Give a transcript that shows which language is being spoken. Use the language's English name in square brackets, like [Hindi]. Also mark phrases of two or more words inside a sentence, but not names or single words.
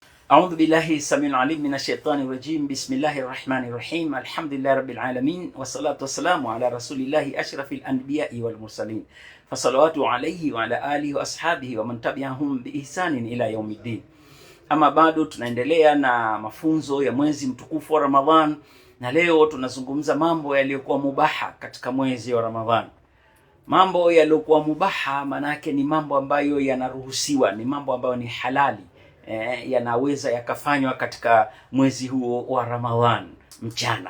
[Arabic] أعوذ بالله السميع العليم من الشيطان الرجيم. بسم الله الرحمن الرحيم. الحمد لله رب العالمين، والصلاة والسلام على رسول الله أشرف الأنبياء والمرسلين، فصلوات عليه وعلى آله وأصحابه ومن تبعهم بإحسان إلى يوم الدين. [Swahili] Ama bado tunaendelea na mafunzo ya mwezi mtukufu wa Ramadhan, na leo tunazungumza mambo yaliyokuwa mubaha katika mwezi wa Ramadhan. Mambo yaliyokuwa mubaha manake ni mambo ambayo yanaruhusiwa, ni mambo ambayo ni halali, yanaweza yakafanywa katika mwezi huo wa Ramadhan mchana.